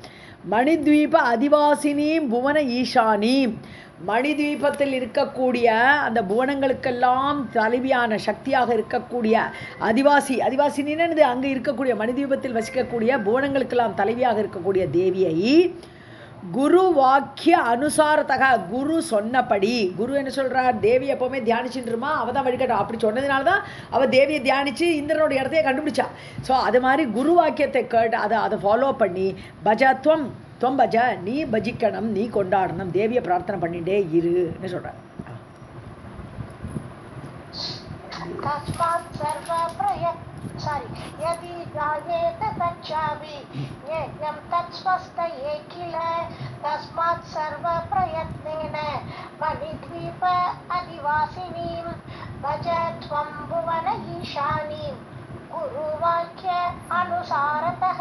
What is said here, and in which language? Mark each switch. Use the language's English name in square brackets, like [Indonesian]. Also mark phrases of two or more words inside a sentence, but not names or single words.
[Sanskrit] मणिद्वीप अधिवासिनीं भुवन ईशानीम्, [Tamil] மணித்வீபத்தில் இருக்கக்கூடிய அந்த புவனங்களுக்கெல்லாம் தலைவியான சக்தியாக இருக்கக்கூடிய அதிவாசினின்னு அங்கே இருக்கக்கூடிய மணித்வீபத்தில் வசிக்கக்கூடிய புவனங்களுக்கெல்லாம் தலைவியாக இருக்கக்கூடிய தேவியை [Sanskrit] गुरु वाक्य अनुसारतः, [Tamil] குரு சொன்னபடி, குரு என்ன சொல்கிறார், தேவி எப்போவுமே தியானிச்சுட்டுருமா, அவள் தான் வழிகட்டும், அப்படி சொன்னதுனால தான் அவள் தேவியை தியானித்து இந்திரனோட இடத்தையே கண்டுபிடிச்சா. ஸோ அது மாதிரி குரு வாக்கியத்தை கேட்டு அதை ஃபாலோ பண்ணி [Sanskrit] भजत्वं त्वं भज, [Tamil] நீ பஜிக்கணும், நீ கொண்டாடணும், தேவியை பிரார்த்தனை பண்ணிட்டே இருன்னு சொல்கிறார். [Sanskrit] यदि जायेत तच्चापि ज्ञेयं तत्स्वस्थये किल तस्मात् सर्वप्रयत्नेन मणिद्वीप अधिवासिनीं भज त्वं भुवन ईशानीं गुरुवाक्य अनुसारतः.